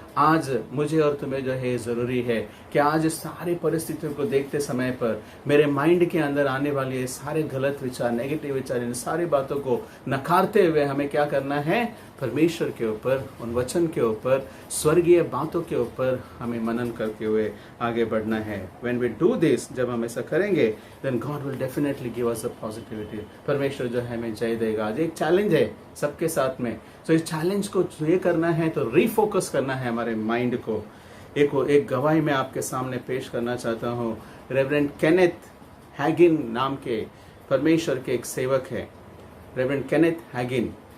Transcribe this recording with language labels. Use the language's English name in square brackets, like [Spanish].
[Hindi] आज मुझे और तुम्हें जो है जरूरी है कि आज इस सारी परिस्थितियों को देखते समय पर मेरे माइंड के अंदर आने वाले ये सारे गलत विचार, नेगेटिव विचार, इन सारी बातों को नकारते हुए हमें क्या करना है? परमेश्वर के ऊपर, उन वचन के ऊपर, स्वर्गीय बातों के ऊपर हमें मनन करते हुए आगे बढ़ना है। [English] When we do this, [Hindi] जब हम ऐसा करेंगे, [English] then God will definitely give us a positivity। [Hindi] परमेश्वर जो है हमें जय देगा। आज एक चैलेंज है सबके साथ में, तो इस चैलेंज को ये करना है तो रीफोकस करना है हमारे माइंड को। एक गवाही मैं आपके सामने पेश करना चाहता हूँ। रेवरेंड केनेथ हैगिन नाम के परमेश्वर के एक सेवक है, रेवरेंड केनेथ हैगिन।